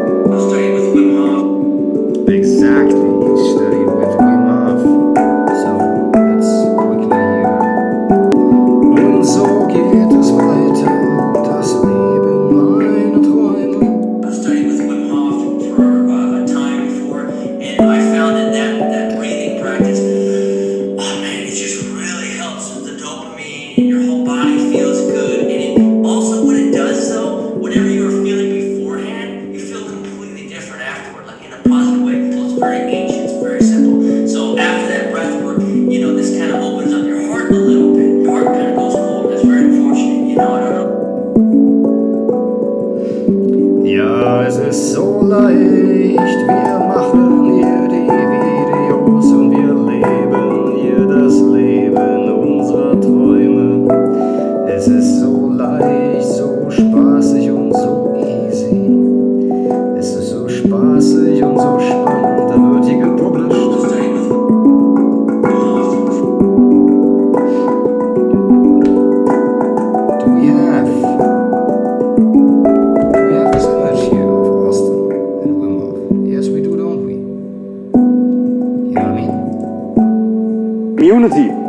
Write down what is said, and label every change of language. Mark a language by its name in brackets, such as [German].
[English] Exactly, studied with Wim Hof. So, let's quickly here. [German] Und so geht es weiter, das Leben meiner Träume. [English] I studied with Wim Hof for a time before, and I found that breathing practice, oh man, it just really helps with the dopamine, and your whole body feels good. And it also, what it does though, whatever you were feeling beforehand, you feel completely different afterward, like in a positive way. So it's very ancient, it's very simple. So after that breath work, this kind of opens up your heart a little bit. Your heart kind of goes cold. That's very unfortunate, I don't know. [German] Ja, es ist so leicht, wir machen hier die Videos und wir leben hier das Leben unserer Träume. Es ist so leicht, so spaßig und so easy. Es ist so spaßig und so spannend, da wird hier gepublished. [English] Do we have this image here of Austin and Wim Hof? Yes, we do, don't we? You know what I mean? Community.